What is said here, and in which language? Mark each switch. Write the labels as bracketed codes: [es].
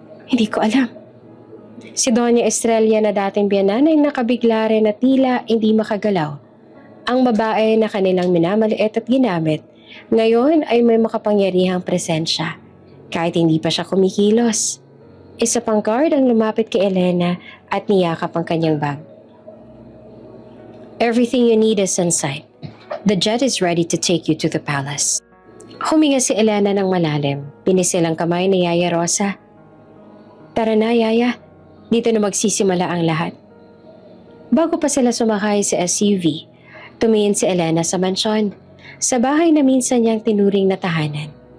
[tl] Hindi ko alam. Si Doña Estrella na dating biyanan ay nakabigla rin na tila hindi makagalaw. Ang babae na kanilang minamaliit at ginamit, ngayon ay may makapangyarihang presensya, kahit hindi pa siya kumikilos. Isa pang guard ang lumapit kay Elena at niyakap ang kanyang bag. [en] "Everything you need is inside. The jet is ready to take you to the palace." [tl] Huminga si Elena ng malalim. Pinisil ang kamay ni Yaya Rosa. "Tara na, Yaya. Dito na magsisimula ang lahat." Bago pa sila sumakay sa SUV, tumingin si Elena sa mansyon, sa bahay na minsan niyang tinuring na tahanan.